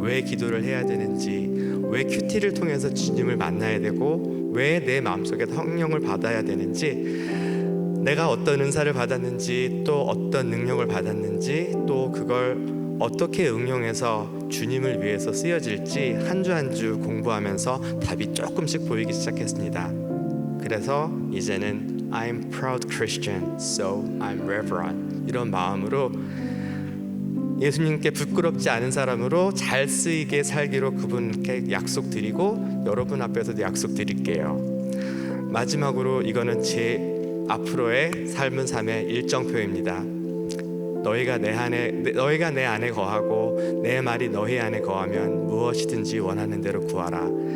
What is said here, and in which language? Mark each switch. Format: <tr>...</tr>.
<ko>왜 기도를 해야 되는지, 왜 큐티를 통해서 주님을 만나야 되고, 왜 내 마음속에 성령을 받아야 되는지, 내가 어떤 은사를 받았는지, 또 어떤 능력을 받았는지, 또 그걸 어떻게 응용해서 주님을 위해서 쓰여질지 한 주 한 주 공부하면서 답이 조금씩 보이기 시작했습니다.</ko> <en>그래서 이제는 I'm proud Christian, so I'm reverent</en> <ko>이런 마음으로 예수님께 부끄럽지 않은 사람으로 잘 쓰이게 살기로 그분께 약속드리고 여러분 앞에서도 약속드릴게요. 마지막으로 이거는 제 앞으로의 삶은 삶의 일정표입니다. 너희가 내 안에 거하고 내 말이 너희 안에 거하면 무엇이든지 원하는 대로 구하라.</ko>